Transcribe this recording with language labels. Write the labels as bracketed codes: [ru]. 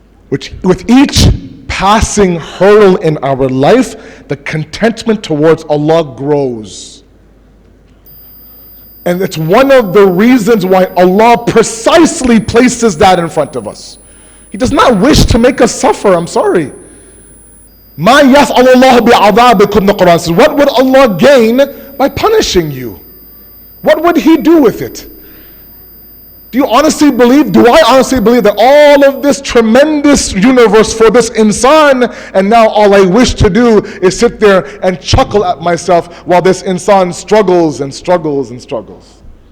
[en] With each passing hurdle in our life, the contentment towards Allah grows. And it's one of the reasons why Allah precisely places that in front of us. He does not wish to make us suffer, I'm sorry. [ar] مَا يَفْعَلُ اللَّهُ بِعَذَابِكُمْ, [en] the Quran says. What would Allah gain by punishing you? What would He do with it? Do I honestly believe that all of this tremendous universe for this insan, and now all I wish to do is sit there and chuckle at myself while this insan struggles and struggles and struggles?